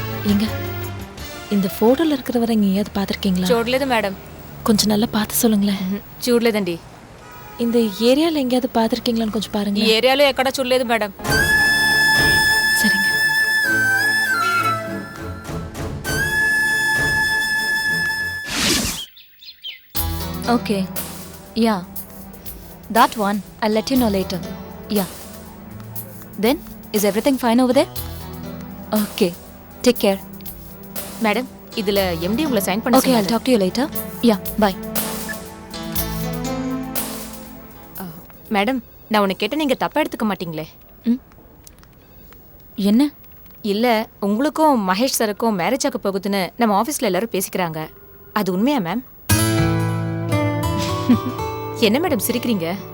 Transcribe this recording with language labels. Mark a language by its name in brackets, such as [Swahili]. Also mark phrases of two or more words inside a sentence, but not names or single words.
[Tamil] எங்க இந்த போட்டோல இருக்கிறவரை எங்கேயாவது பார்த்துருக்கீங்களா? [Telugu] చూడలేదు మేడం. [Tamil] கொஞ்சம் நல்லா பார்த்து சொல்லுங்களேன். [Telugu] చూడలేదండి. [Tamil] இந்த ஏரியால எங்கேயாவது பார்த்துருக்கீங்களான்னு கொஞ்சம் [Telugu] ఈ [Tamil] பாருங்க. [Telugu] ఏరియాలో ఎక్కడా చూడలేదు మేడం. [Tamil] சரிங்க. [Telugu] ఓకే. [English] యా. That one. I'll let you know later. Yeah. Then, is everything fine over there? Okay. Take care. Madam, [Tamil] இதுல MD உங்களை சைன் பண்ண சொன்னாரு. [English] Okay, I'll talk to you later. Yeah, bye. [Tamil] மேடம், நான் உன்னை கேட்ட நீங்க தப்பா எடுத்துக்க மாட்டீங்களே? என்ன? இல்ல, உங்களுக்கும் மகேஷ் சருக்கும் மேரேஜ் ஆக போகுதுன்னு நம்ம ஆபீஸ்ல எல்லாரும் பேசிக்கிறாங்க. அது உண்மையா மேம்? என்ன மேடம் சிரிக்கிறீங்க?